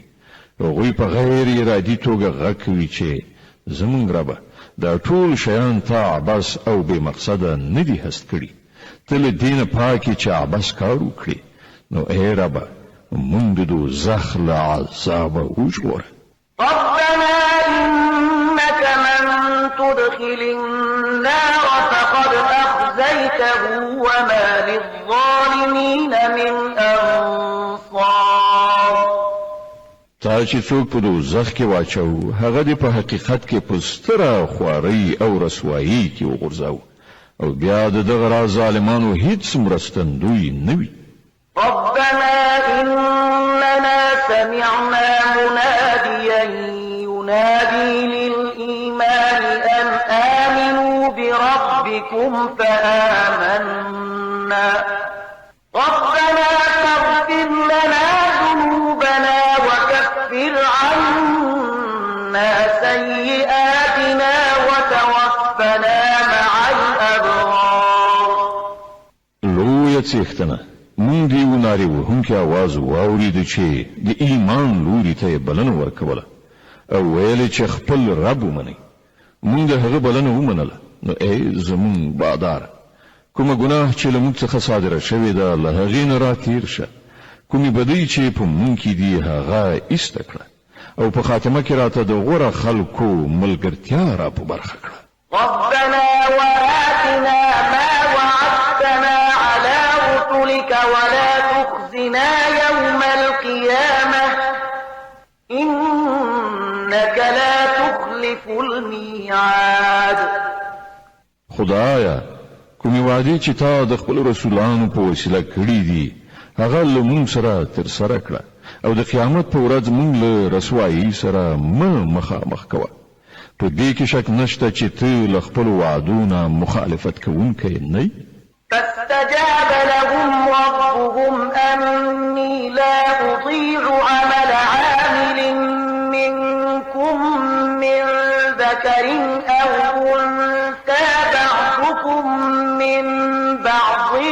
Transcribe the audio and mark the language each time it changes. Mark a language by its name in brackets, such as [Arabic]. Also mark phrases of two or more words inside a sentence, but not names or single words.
[Pashto] هغوی په غیر ارادي توګه غږ کوي چې زمونږ ربه دا ټول شیان تا عبس او بې مقصده نه دي هست کړي، ته له دې نه پاکې چې عبس کار وکړي. نو ای ربه مونږ د دوزخ له عذابه وژغوره. [Arabic] ربنا إنك من تدخل النار فقد أخزيته وما للظالمين من أنصار. [Pashto] تا چې څوک په دوزخ کې واچو هغه دې په حقیقت کې په ستره خوارۍ او رسوایي کې وغورځاو او بیا د دغه ظالمانو هیڅ مرستندوی نه وي. [Arabic] ربنا إننا سمعنا مناديا ينادي للإيمان أن آمنوا بربكم فآمنا ربنا فاغفر لنا ذنوبنا وكفر عنا سيئاتنا وتوفنا مع الأبرار. [Pashto] لویه څښتنه مونږ دی وناري وهونکي आवाज واورید چې د ایمان لوري ته بلنه ورکوله او ویل چې خپل رب ومني. مونږ هغه بلنه ومنله. نو ای زمون بادار کومه ګناه چې له موږ څخه صادره شوې ده له هغې نه راتېر شه. کومې بدۍ چې په مونږ کې دي هغه ایسته کړه او په خاتمه کې راته د غوره خلکو ملګرتیا را په برخه کړه. [Arabic] ربنا وآتنا ما وعدتنا على رسلك ولا تخزنا يوم القيامة إنك لا تخلف الميعاد. [Pashto] خدایا کومې وعدې چې تا د خپل رسولانو په وسیله کړې دي هغه له مونږ سره ترسره کړه او د قیامت په ورځ مونږ له رسوایي سره مخامخ کوه. په دې کې شک نشته چې ته له خپلو وعدو نه مخالفت کوونکی نه یې. [Arabic] فاستجاب لهم ربهم أني لا أضيع عمل عامل منكم من ذكر أو أنثى بعضكم من بعض